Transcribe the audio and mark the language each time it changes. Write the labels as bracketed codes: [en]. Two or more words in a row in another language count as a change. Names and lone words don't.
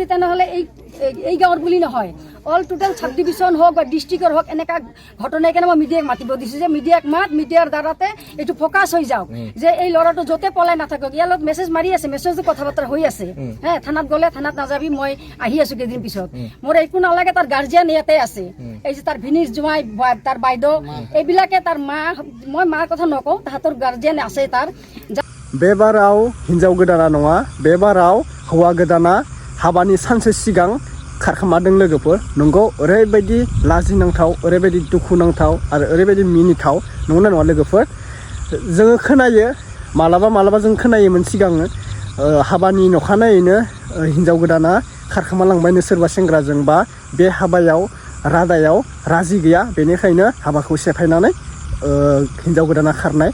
[as] তেনেহ'লে এই গাঁৱৰ বুলি নহয়, [en] all total sub division [as] হওক বা ডিষ্ট্ৰিক্টৰ হওক এনেকা ঘটনাই কেনে মই মিডিয়াক মাতিব দিছোঁ যে মিডিয়াক মাত, মিডিয়াৰ দ্বাৰাতে এইটো ফ'কাছ হৈ যাওক যে এই ল'ৰাটো য'তে পলাই নাথাকক। ইয়াৰ লগত মেছেজ মাৰি আছে, মেছেজটো কথা বতৰা হৈ আছে। থানাত গ'লে থানাত নাযাবি, মই আহি আছোঁ কেইদিন পিছত, মোৰ একো নালাগে। তাৰ গাৰ্জিয়ান ইয়াতে আছে, এই যে তাৰ ভিনিৰ জোঁৱাই, তাৰ বাইদেউ, এইবিলাকে তাৰ মা, মই মাৰ কথা নকওঁ, তাহাঁতৰ গাৰ্জিয়ান আছে তাৰ। [brx] बे बाराव हिन्जाव गोदाना नङा, बे बाराव हौवा गोदाना हाबानि सानसे सिगां खारखोमादों लोगोफोर। नंगौ, ओरैबायदि लाजिनांथाव, ओरैबायदि दुखुनांथाव आरो ओरैबायदि मिनिथाव, नंगौना नङा लोगोफोर? जोङो खोनायो, मालाबा जों खोनायोमोन सिगाङो हाबानि नखानायैनो हिन्जाव गोदाना खारखोमालांबायनो सोरबा सेंग्राजों, बा बे हाबायाव रादायाव राजि गैया, बेनिखायनो हाबाखौ सेफायनानै हिन्जाव गोदाना खारनाय।